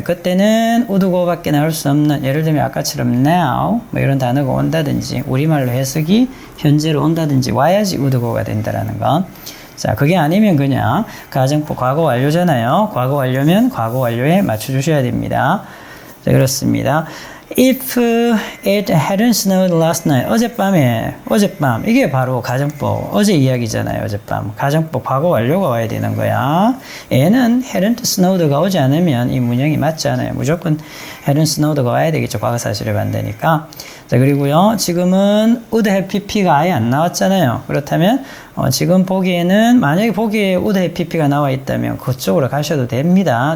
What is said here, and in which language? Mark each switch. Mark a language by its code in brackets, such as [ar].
[ko] 그때는 would go밖에 나올 수 없는, 예를 들면 아까처럼 now 뭐 이런 단어가 온다든지 우리말로 해석이 현재로 온다든지 와야지 would go가 된다라는 거. 자, 그게 아니면 그냥 가정법 과거 완료잖아요. 과거 완료면 과거 완료에 맞춰주셔야 됩니다. 자, 그렇습니다. [en] If it hadn't snowed last night. [ko] 어젯밤. 이게 바로 가정법. 어제 이야기잖아요. 어젯밤. 가정법 과거 완료가 와야 되는 거야. 얘는 hadn't snowed가 오지 않으면 이 문형이 맞지 않아요. 무조건 hadn't snowed가 와야 되겠죠. 과거 사실을 반대니까. 자, 그리고요. 지금은 would have pp가 아예 안 나왔잖아요. 그렇다면 지금 보기에는 만약에 보기에 would have pp가 나와 있다면 그쪽으로 가셔도 됩니다.